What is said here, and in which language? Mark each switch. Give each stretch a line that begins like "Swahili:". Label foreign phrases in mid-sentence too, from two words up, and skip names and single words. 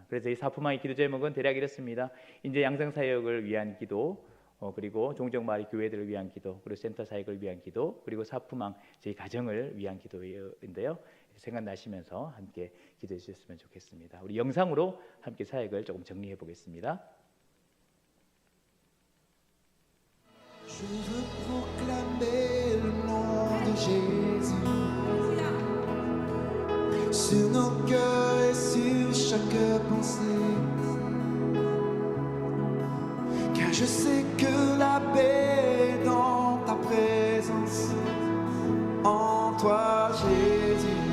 Korean: 그래서 이 사품왕의 기도 제목은 대략 이렇습니다. 인재 양성 사역을 위한 기도, 그리고 종종 마을 교회들을 위한 기도, 그리고 센터 사역을 위한 기도, 그리고 사품왕 저희 가정을 위한 기도인데요. 생각나시면서 함께 기도해 주셨으면 좋겠습니다. 우리 영상으로 함께 사역을 조금 정리해 보겠습니다.
French: Je veux proclamer le nom de Jésus sur nos cœurs et sur chaque pensée, car je sais que la paix est dans ta présence, en toi Jésus.